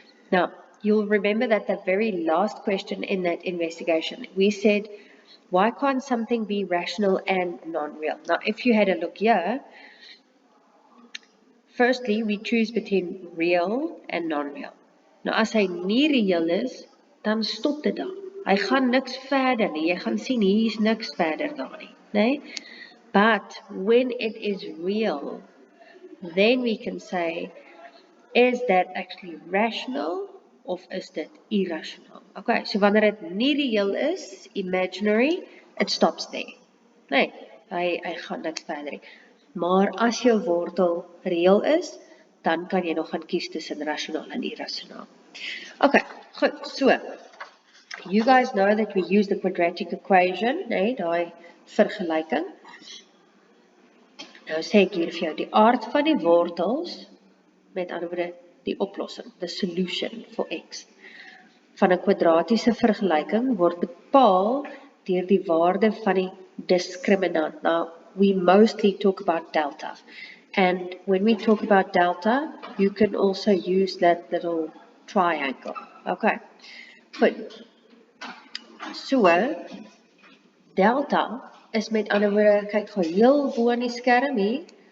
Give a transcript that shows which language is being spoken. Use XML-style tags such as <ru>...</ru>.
<en>Now, you'll remember that the very last question in that investigation, we said, why can't something be rational and non-real? Now, if you had a look here, firstly, we choose between real and non-real.</en> <af>Nou, as hy nie reëel is, dan stop dit daar. Hy gaan niks verder nie. Jy gaan sien, hier is niks verder daar nie. Nee?</af> <en>But when it is real, then we can say, is that actually rational</en> <af>of is dit</af> <en>irrational? Okay, so</en> <af>wanneer dit nie reëel is,</af> <en>imaginary, it stops there.</en> <af>Nee, hy gaan niks verder nie. Maar as jou wortel reëel is, dan kan jy nog gaan kies tussen rational en irrational.</af> <en>Okay, goed, so, you guys know that we use the quadratic equation,</en> <af>nee, daai vergelyking. Nou sê ek hier vir jou, die aard van die wortels, met ander woorde, die oplossing,</af> <en>the solution for x,</en> <af>van 'n kwadratiese vergelyking word bepaal deur die waarde van die discriminant.</af> <en>Now, we mostly talk about delta. And when we talk about delta, you can also use that little triangle.</en> <af>Okay, goed. So, delta is met ander woorde, kyk gou heel bo aan die skerm hier.</af>